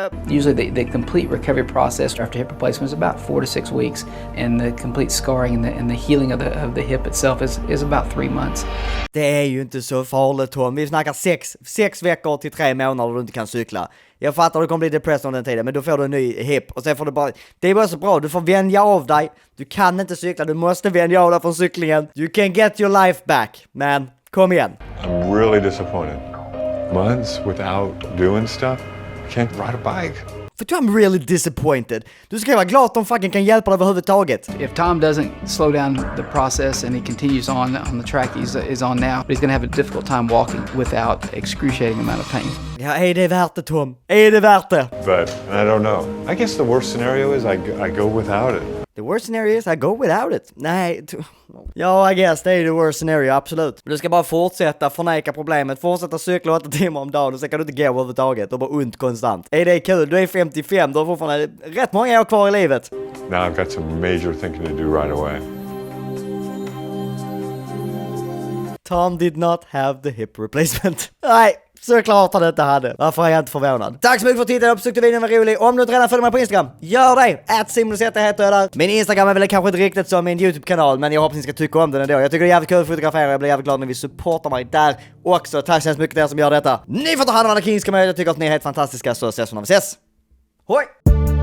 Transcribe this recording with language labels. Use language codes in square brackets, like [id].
[en] Usually the complete recovery process after hip replacement is about 4 to 6 weeks, and the complete scarring and the healing of the hip itself is about 3 months. [sv] Det är ju inte så farligt, Tom. Vi snackar 6 veckor till 3 månader du inte kan cykla. Jag fattar att du kommer bli depressed under den tiden, men då får du en ny hip. Och sen får du bara... Det är bara så bra, du får vänja av dig. Du kan inte cykla, du måste vänja av dig från cyklingen. [en] You can get your life back, man. [sv] Kom igen. [en] I'm really disappointed. Months without doing stuff. Can't ride a bike. För I'm really disappointed. [sv] Du ska vara glad att de fucking kan hjälpa dig överhuvudtaget. [en] If Tom doesn't slow down the process and he continues on the track he's on now, he's going to have a difficult time walking without excruciating amount of pain. [sv] Ja, är det värt det, Tom? Är det värt det? [en] But I don't know. I guess the worst scenario is I go without it. The worst scenario is I go without it. [sv] Nej, ja, [en] I guess [sv] det är [en] the worst scenario, [sv] absolut. Du ska bara fortsätta förneka problemet, fortsätta cykla 8 timmar om dagen och så kan du inte gå överhuvudtaget och bara ont konstant. Är det kul? Du är 55, du har fortfarande rätt många år kvar i livet. [en] Now I've got some major thinking to do right away. Tom did not have the hip replacement. [sv] Nej, såklart han inte hade. Varför är jag inte förvånad? Tack så mycket för att titta och besökte videon, var rolig. Om du inte redan följer mig på Instagram, gör det! @Lussetti heter jag där. Min Instagram är väl kanske inte riktigt som min YouTube-kanal, men jag hoppas ni ska tycka om den ändå. Jag tycker det är jävligt kul att fotografera. Jag blir jävligt glad när vi supportar mig där också. Tack så hemskt mycket till er som gör detta. Ni får ta hand om alla kingska med. Jag tycker att ni är helt fantastiska, så ses vi när vi ses. Hoj!